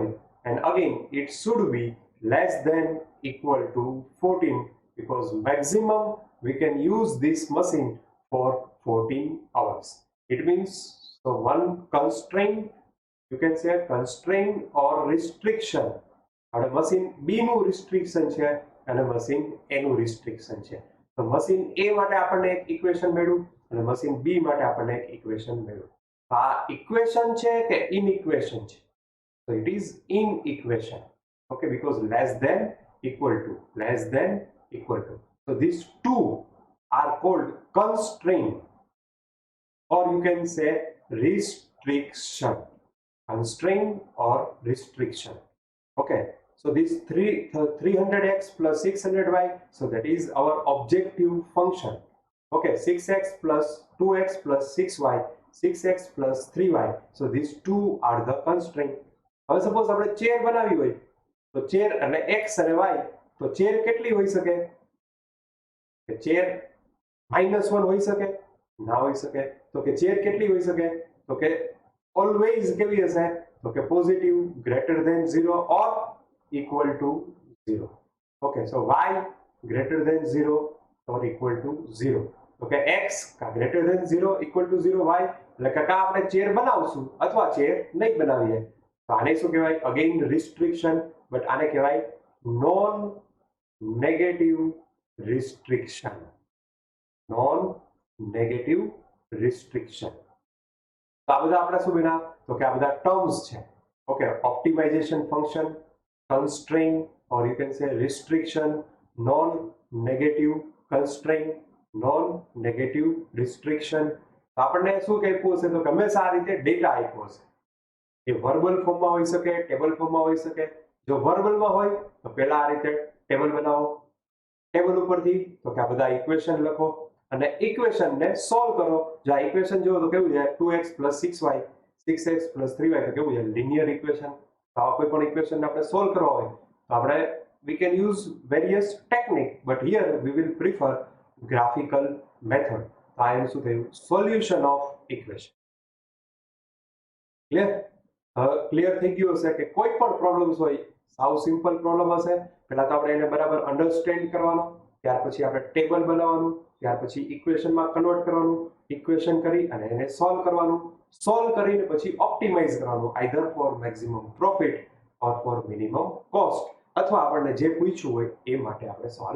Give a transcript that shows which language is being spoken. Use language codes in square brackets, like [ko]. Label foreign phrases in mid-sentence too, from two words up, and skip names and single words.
[en] And again, it should be less than equal to 14 because maximum we can use this machine for 14 hours. It means so one constraint, you can say constraint or restriction. [gu] અને મશીન B નું restriction છે અને મશીન A નું restriction છે. તો મશીન A માટે આપણને એક ઇક્વેશન મળ્યું અને મશીન B માટે આપણને એક ઇક્વેશન મળ્યું. આ ઇક્વેશન છે કે ઇનઇક્વેશન છે? [en] So it is inequation. Okay, because less than equal to. So these two are called constraint, or you can say restriction. Constraint or restriction. Okay, so this 300x plus 600y, so that is our objective function. Okay, 6x plus 2x plus 6y, 6x plus 3y, so these two are the constraint. [gu] હવે સપોઝ આપણે ચેર બનાવી હોય તો ચેર અને x અને y, તો ચેર કેટલી હોઈ શકે? કે ચેર -1 હોઈ શકે? ના હોઈ શકે. તો કે ચેર કેટલી હોઈ શકે? તો કે ઓલવેઝ કેવી હશે? તો કે પોઝિટિવ, [en] greater than 0 or equal to 0. Okay, so y greater than 0 or equal to 0. [gu] Okay, x greater than 0 equal to 0 y એટલે કે આપણે ચેર બનાવશું અથવા ચેર નહીં બનાવીએ તો આને શું કહેવાય? [en] again restriction, [gu] બટ આને કહેવાય [en] non negative restriction. non negative restriction. [gu] તો આ બધા આપણા શું બન્યા? તો કે આ બધા ટર્મ્સ છે. [en] okay, optimization function, constraint, or you can say restriction, non-negative constraint, non-negative restriction. [gu] આપણને શું કહેવું હશે? તો હંમેશા આ રીતે ડેટા આપ્યો હશે. એ વર્બલ ફોર્મમાં હોઈ શકે, ટેબલ ફોર્મમાં હોઈ શકે. જો વર્બલમાં હોય તો પહેલા આ રીતે ટેબલ બનાવો, ટેબલ ઉપરથી તો કે આ બધા ઇક્વેશન લખો અને ઇક્વેશનને સોલ્વ કરો. જો આ ઇક્વેશન જોવો તો કેવું છે? 2x + 6y, 6x + 3y, તો કેવું છે? [en] linear equation. [gu] તો આ કોઈ પણ ઇક્વેશન આપણે સોલ્વ કરવા હોય તો આપણે [en] we can use various technique, but here we will prefer graphical method. [gu] તો આ એનું શું થયું? [en] solution of equation. [gu] ક્લિયર થઈ ગયું હશે કે કોઈ પણ પ્રોબ્લેમ્સ હોય, સાવ [en] simple problem [gu] હશે, પહેલા તો આપણે એને બરાબર અન્ડરસ્ટેન્ડ કરવાનો, ત્યાર પછી આપણે ટેબલ બનાવવાનું, ત્યાર પછી ઇક્વેશનમાં કન્વર્ટ કરવાનું, ઇક્વેશન કરી અને એને સોલ્વ કરવાનું, સોલ્વ કરીને પછી ઓપ્ટિમાઇઝ કરવાનું, [en] either for maximum profit or for minimum cost, [gu] અથવા આપણને જે પૂછ્યું હોય એ માટે આપણે સોલ્વ.